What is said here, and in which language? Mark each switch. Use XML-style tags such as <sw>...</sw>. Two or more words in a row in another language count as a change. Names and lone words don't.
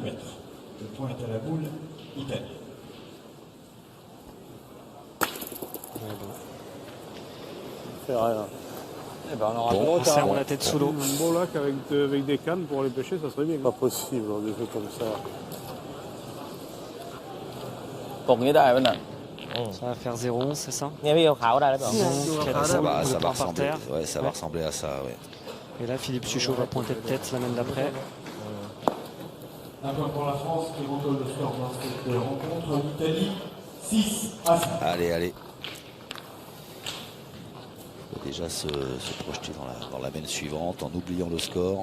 <fr>Le point est à la boule italienne. On fait rien. Eh ben, on aura On le serre la tête sous l'eau. Un beau lac avec des cannes pour aller pêcher, ça serait bien. Pas possible, des trucs comme ça.</fr> <th>กงนี้ได้ป่ะน่ะ</th> <fr>Ça va faire 0-11, c'est ça?</fr> <th>เนี่ยพี่ขาวๆได้หรือเปล่า</th> <fr>Donc, Ça va par ressembler, terre. ouais, ça va ressembler à ça, ouais. Et là, Philippe Suchot va pointer de tête la main d'après. Un point pour la France qui recolle le score dans cette rencontre. L'Italie 6-5. Allez. Faut déjà se projeter dans la mène suivante en oubliant le score.</fr>